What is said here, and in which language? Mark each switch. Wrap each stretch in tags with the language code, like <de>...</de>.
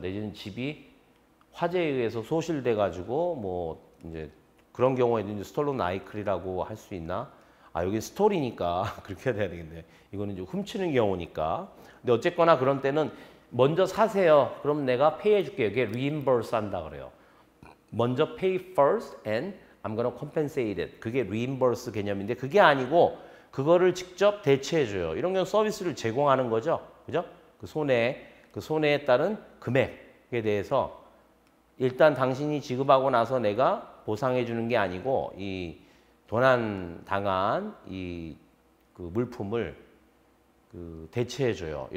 <ko>내지는 집이 화재에 의해서 소실돼 가지고 뭐 이제 그런 경우에도 이제 스톨런 아이클이라고 할 수 있나? 아, 여기 스토리니까 그렇게 해야 되겠네. 이거는 이제 훔치는 경우니까. 근데 어쨌거나 그런 때는 먼저 사세요. 그럼 내가 페이 해줄게요. 이게 reimburse 한다 그래요. 먼저</ko> <en>pay first and I'm gonna compensate it.</en> <ko>그게 reimburse 개념인데 그게 아니고 그거를 직접 대체해줘요. 이런 경우 서비스를 제공하는 거죠. 그죠? 그 손해에 따른 금액에 대해서 일단 당신이 지급하고 나서 내가 보상해 주는 게 아니고 이 도난 당한 이 그 물품을 그 대체해 줘요.</ko>